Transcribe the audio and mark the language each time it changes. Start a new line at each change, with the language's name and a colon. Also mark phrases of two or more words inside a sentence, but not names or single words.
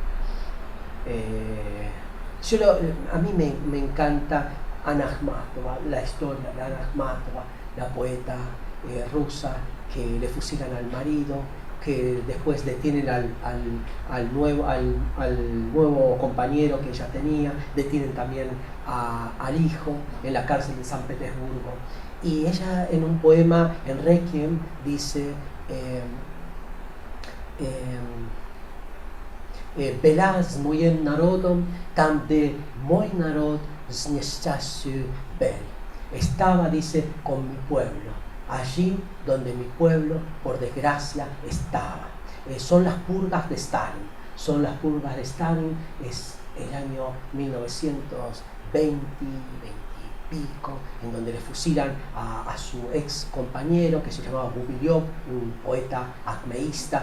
Spanish: A mí me encanta Anna Akhmatova, la historia de Anna Akhmatova, la poeta rusa que le fusilan al marido, que después detienen al nuevo compañero que ella tenía, detienen también al hijo en la cárcel de San Petersburgo. Y ella en un poema, en Requiem, dice
Russian: Была с моим народом, там где мой народ к несчастью был.
Spanish: Estaba, dice, con mi pueblo, allí donde mi pueblo, por desgracia, estaba. Son las purgas de Stalin. Es el año 1920, pico, en donde le fusilan a su ex compañero que se llamaba Gumilyov, un poeta acmeísta.